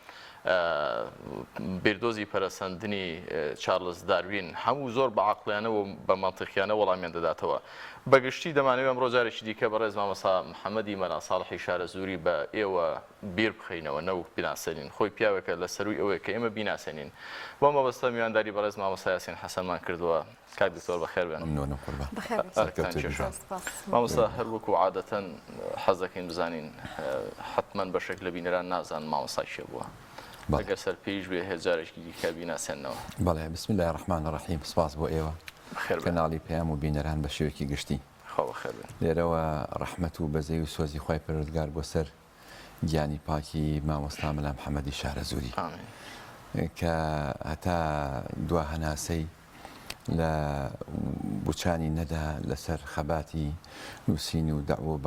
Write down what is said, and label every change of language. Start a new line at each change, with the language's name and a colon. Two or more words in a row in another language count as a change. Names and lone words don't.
Central Kurdish: بێردۆزی پەرەسەندنی چارلز داروین هەموو زۆر بە عەقڵیانە و بە مەنتیقیانە وەڵامیان دەداتەوە بەگشتی دەمانەوێت ئەمڕۆ جارێکی دیکە بەڕێز مامۆستا محەممەدی مەلا ساڵحی شارەزووری بە ئێوە بیر بخەینەوە نەوەک بیناسەنین خۆی پیاوێکە لە سەروی ئەوەیە کە ئێمە بیناسەنین بۆ مەبەستە میوانداری بەڕێز مامۆستا یاسین حەسەنمان کردووە کاک دکتۆر بەخێر بێن مامۆستا هەر وەکو عادەتەن حەز دەکەین بزانین حتمەن بەشێک لە بینەران نازان مامۆستای شێ بووە ئەگەر سەر پێیش بێ هێزارێکی دیکە بیناسێنەوە بەڵێ
Arabic: بسم الله الرحمن الرحیم
Central Kurdish: سپاس بۆ ئێوە کەناڵی پێیام و بینەران بە شێوەکی گشتی لێرەوە ڕەحمەت و بەزەی و سۆزی خوای پەروەردگار بۆ سەر گیانی پاکی مامۆستا مەلا محەممەدی شارەزووری کە هەتا دوا هەناسەی لە بوچانی نەدا لەسەر خەباتی نووسین و دەعوە و